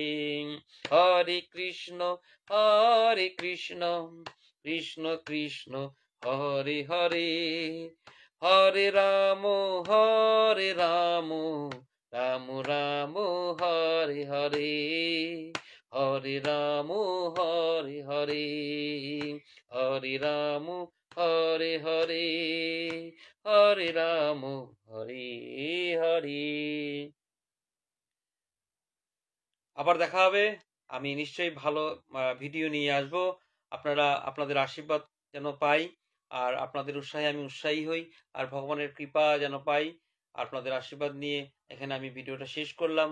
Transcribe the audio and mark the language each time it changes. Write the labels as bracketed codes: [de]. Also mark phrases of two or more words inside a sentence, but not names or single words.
[bn] হরে কৃষ্ণ কৃষ্ণ কৃষ্ণ হরে হরে, হরে রাম রাম রাম হরে হরে। হরে রাম হরে হরে, হরে রাম হরে হরে, হরে রাম হরে হরে। আবার দেখা হবে। আমি নিশ্চয়ই ভালো ভিডিও নিয়ে আসব। আপনারা আপনাদের আশীর্বাদ যেন পাই, আর আপনাদের উৎসাহে আমি উৎসাহী হই, আর ভগবানের কৃপা যেন পাই। আপনাদের আশীর্বাদ নিয়ে এখানে আমি ভিডিওটা শেষ করলাম।